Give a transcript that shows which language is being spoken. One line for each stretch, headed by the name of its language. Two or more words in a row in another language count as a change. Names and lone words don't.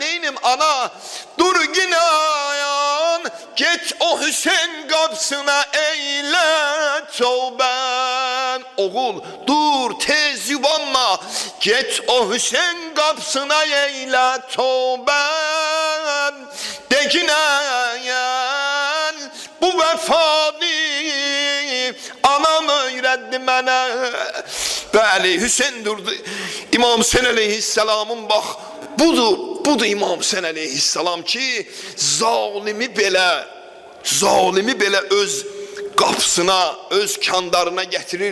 Turkish: Neynim ana, dur yine ayan, git o Hüseyin kapısına eyle tövben. Oğul dur tez yubanma, git o Hüseyin kapısına eyle tövben. De yine ayan, bu vefanı anam öğretti mənə.
Azerbaijani: Bəli, Hüseyin durdu. İmam Hüseyin aleyhisselamın bak, budur İmam Hüseyin aleyhisselam ki zalimi belə öz qapısına, öz kandarına getirir.